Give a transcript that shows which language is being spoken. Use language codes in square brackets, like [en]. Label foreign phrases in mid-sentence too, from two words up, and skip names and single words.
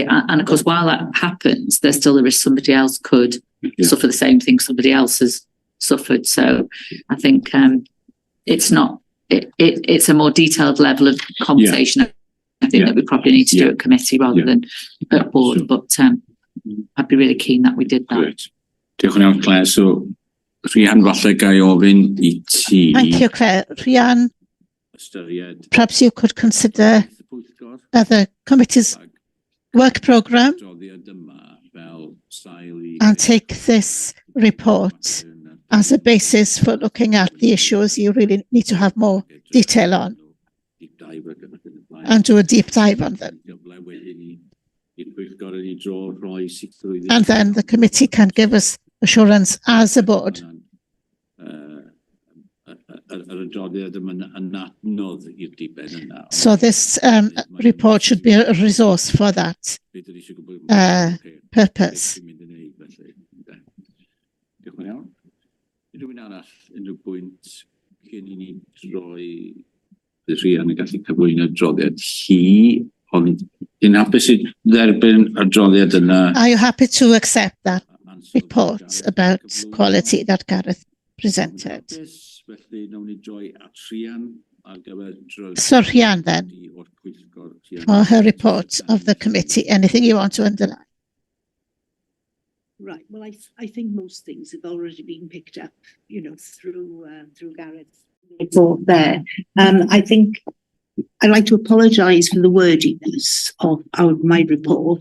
[en] And of course, while that happens, there's still the risk somebody else could suffer the same thing somebody else has suffered. So I think it's a more detailed level of conversation. I think that we probably need to do at committee rather than at board. But I'd be really keen that we did that. Great. [cy] Diolch yn iawn, Claire. So, Rhian, falle gai ofyn I ti. [en] Thank you, Claire. Rhian, perhaps you could consider the committee's work programme and take this report as a basis for looking at the issues you really need to have more detail on and do a deep dive on them. And then the committee can give us assurance as a board [cy] yr adroddiad yma'n adnodd i'r diben yna. [en] So this report should be a resource for that purpose. [cy] Diolch yn iawn. Rhywun arall, unrhyw bwynt cyn I ni droi rhian yn gallu cyflwyno adroddiad hi, ond dwi'n hapus I dderbyn adroddiad yna. [en] Are you happy to accept that report about quality that Gareth presented? [cy] Felly, nawn ni droi at rhian ar gyfer [en] So Rhian then, for her report of the committee, anything you want to underline? Right. Well, I think most things have already been picked up, through Gareth's report there. I think I'd like to apologise for the wordiness of my report.